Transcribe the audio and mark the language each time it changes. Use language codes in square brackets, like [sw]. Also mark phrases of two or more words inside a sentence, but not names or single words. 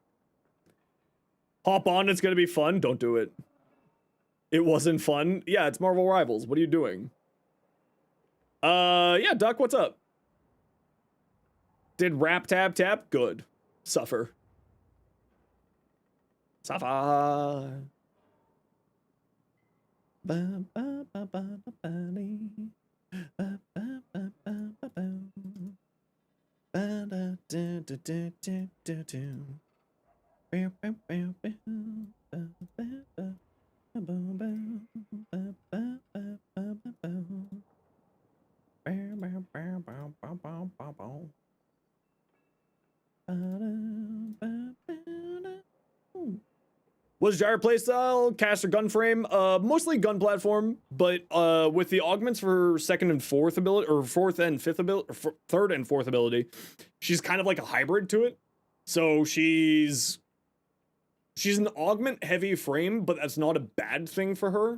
[en] Hop on, it's gonna be fun. Don't do it. It wasn't fun. Yeah, it's Marvel Rivals. What are you doing? Yeah, Duck, what's up? Did rap tap tap? Good. Suffer. Suffer. Ba, ba, ba, ba, ba, ba, dee. Ba, ba, ba, ba, ba, ba. Ba, da, do, do, do, do, do, do. Bow, bow, bow, bow. Ba, ba, ba. Ba, ba, ba, ba, ba, ba, ba, ba. Bow, bow, bow, bow, bow, bow, bow, bow. Ba, da, ba, ba, da. Was gyro playstyle, caster gun frame, mostly gun platform, but with the augments for second and fourth ability, or fourth and fifth ability, or third and fourth ability, she's kind of like a hybrid to it. So she's an augment heavy frame, but that's not a bad thing for her.